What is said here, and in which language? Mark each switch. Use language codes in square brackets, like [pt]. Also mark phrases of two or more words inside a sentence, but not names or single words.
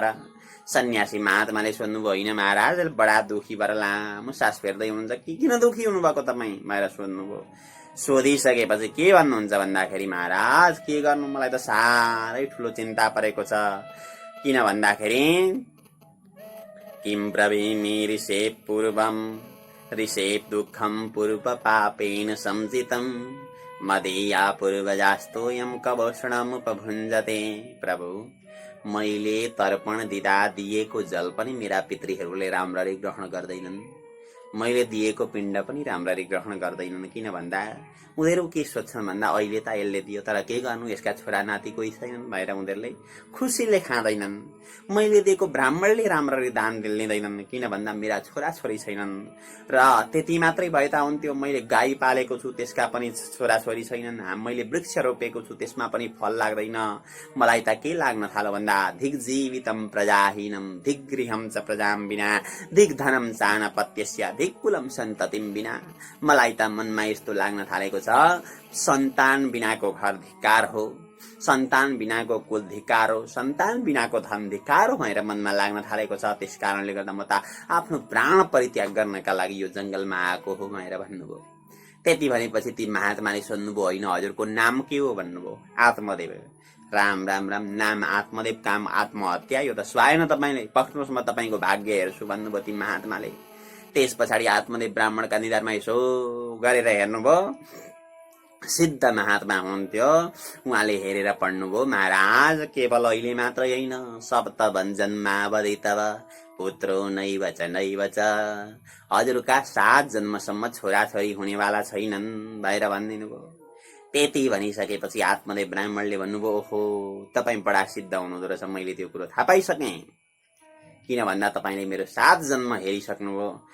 [ne] सन्यासी महात्माले सोध्नुभयो, होइन महाराज बडा दुखी भएर लामो सास फेर्दै हुनुहुन्छ कि किन दुखी हुनुभएको तपाईँ भनेर सोध्नुभयो। सोधिसकेपछि के भन्नुहुन्छ भन्दाखेरि महाराज के गर्नु, मलाई त साह्रै ठुलो चिन्ता परेको छ। किन भन्दाखेरि [sa] किं ब्रवीमि ऋषेः पूर्वं ऋषेः दुःखं पूर्व पापेन संचितं मदीया पूर्वजास्तोयं कवोषणमुपभुञ्जते। [ne] प्रभु मैले तर्पण दिँदा दिएको जल पनि मेरा पितृहरूले राम्ररी ग्रहण गर्दैनन्, मैले दिएको पिण्ड पनि राम्ररी ग्रहण गर्दैनन्। किन भन्दा उनीहरू के सोध्छन् भन्दा अहिले त यसले दियो तर के गर्नु, यसका छोरा नाति कोही छैनन् भनेर उनीहरूले खुसीले खाँदैनन्। मैले दिएको ब्राह्मणले राम्ररी दान लिँदैनन्, किन भन्दा मेरा छोरा छोरी छैनन्। र त्यति मात्रै भए त हुन्थ्यो, मैले गाई पालेको छु त्यसका पनि छोरा छोरी छैनन्, मैले वृक्ष रोपेको छु त्यसमा पनि फल लाग्दैन। मलाई त के लाग्न थाल्यो भन्दा [sa] धिक जीवितम प्रजाहीनम धिक गृहम च प्रजाम बिना धिक धनम चानपत्यस्य धिक कुलम सन्ततिम बिना। [ne] मलाई त मनमा यस्तो लाग्न थालेको छ, सन्तान बिनाको घर धिक्कार हो, सन्तान बिनाको कुल धिक्कार हो, सन्तान बिनाको धन धिक्कार हो भनेर मनमा लाग्न थालेको छ। त्यस कारणले गर्दा म त आफ्नो प्राण परित्याग गर्नका लागि यो जंगलमा आएको हो भनेर भन्नुभयो। त्यति भनेपछि ती महात्माले सोध्नुभयो, होइन हजुरको नाम के हो भन्नुभयो। आत्मदेव। राम राम राम, नाम आत्मदेव, काम आत्महत्या, यो त स्वाएन तपाईँले, पक्नुहोस् म तपाईँको भाग्य हेर्छु भन्नुभयो ती महात्माले। त्यस पछाडि आत्मदेव ब्राह्मणका निधारमा यसो गरेर हेर्नुभयो। सिद्ध महात्मा हुनुहुन्थ्यो। उहाँले हेरेर पढ्नुभयो, महाराज केवल अहिले मात्र होइन, [sa] सप्त भञ्जनमा वदितव पुत्रो नैव च नैव च, [ne] हजुरका 7 जन्मसम्म छोराछोरी हुनेवाला छैनन् भनेर भनिदिनु भयो। त्यति भनिसकेपछि आत्मदेव ब्राह्मणले भन्नुभयो, ओहो तपाईँ बडा सिद्ध हुनुहुँदो रहेछ, मैले त्यो कुरो थाहा पाइसकेँ। किन भन्दा तपाईँले मेरो 7 जन्म हेरिसक्नुभयो।